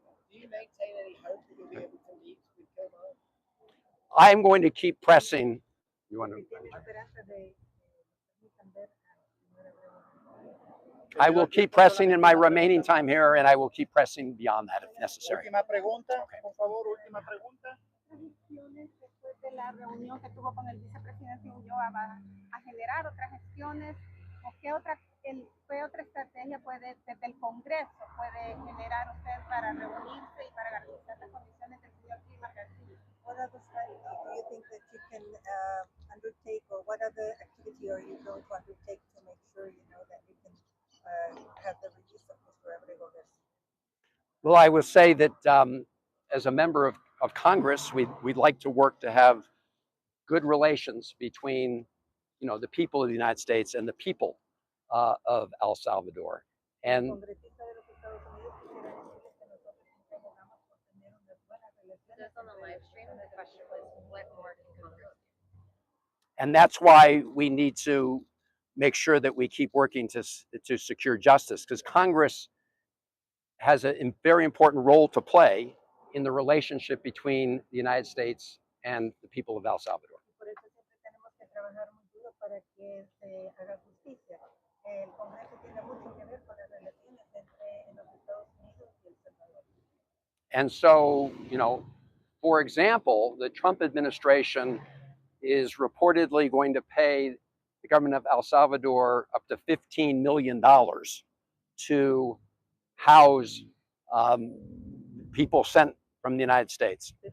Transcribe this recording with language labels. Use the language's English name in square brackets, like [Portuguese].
[English] Do you maintain any hope that you'll be able to meet with Kilmar? I'm going to keep pressing. You want to? [Spanish] Tiene esperanza de permitan ver al señor Abrego García. [English] I will keep pressing in my remaining time here, and I will keep pressing beyond that if necessary. [Spanish] Última pregunta, por favor, última pregunta. Gestiones después de la reunión que tuvo con el vicepresidente Ulloa va a generar otras gestiones o qué otra estrategia puede desde el Congreso puede generar usted para reunirse y para garantizar las condiciones del señor Kilmar Garcia. [English] What other strategy do you think that you can undertake, or what other activity are you going to undertake to make sure you know that you can have the release of Mr. Abrego Garcia? Well, I will say that as a member of Congress, we'd like to work to have good relations between, the people of the United States and the people of El Salvador. And [Spanish] Congresista de los Estados Unidos quisiera decirles que nosotros siempre abogamos por tener unas buenas relaciones. [English] Just on the live stream, the question was, what more can Congress do? and that's why we need to make sure that we keep working to secure justice, because Congress has a very important role to play in the relationship between the United States and the people of El Salvador. [Spanish] Por eso siempre tenemos que trabajar muy duro para que se haga justicia. El Congreso tiene mucho que ver con las relaciones entre los Estados Unidos y El Salvador. [English] And so, for example, the Trump administration is reportedly going to pay the government of El Salvador up to $15 million to house people sent from the United States.